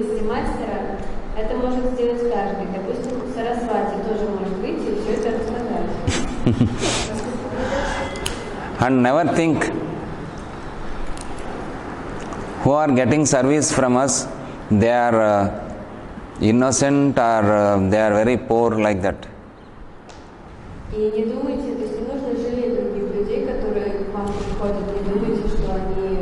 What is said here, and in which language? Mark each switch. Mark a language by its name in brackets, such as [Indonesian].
[Russian] мастера, это может сделать каждый. Допустим, Сарасвати тоже может выйти и все это рассказать. [English] And never think who are getting service from us, they are innocent or they are very poor like that. [Russian] И не думайте, то есть не нужно жалеть других людей, которые к вам приходят, не думайте, что они